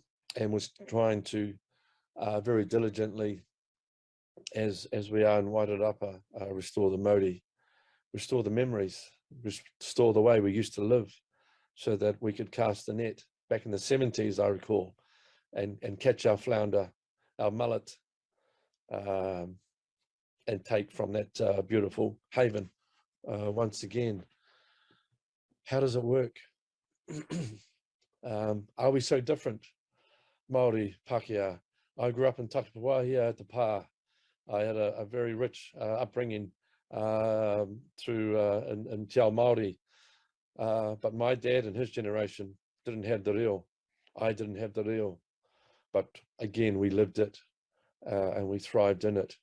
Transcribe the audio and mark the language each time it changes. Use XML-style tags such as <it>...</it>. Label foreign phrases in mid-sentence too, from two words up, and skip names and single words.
<en>was trying to very diligently, as we are in Wairarapa, restore the Māori, restore the memories, restore the way we used to live, so that we could cast the net back in the 70s, I recall, and catch our flounder, our mullet, and take from that beautiful haven once again. How does it work? Are we so different? Māori, Pākehā. I grew up in Takapawahia at the Pā. I had a very rich upbringing through in</en> <mi>Te Ao Māori,</mi> <en>but my dad and his generation didn't have the reo. I didn't have the reo, but again, we lived it and we thrived in it.</en>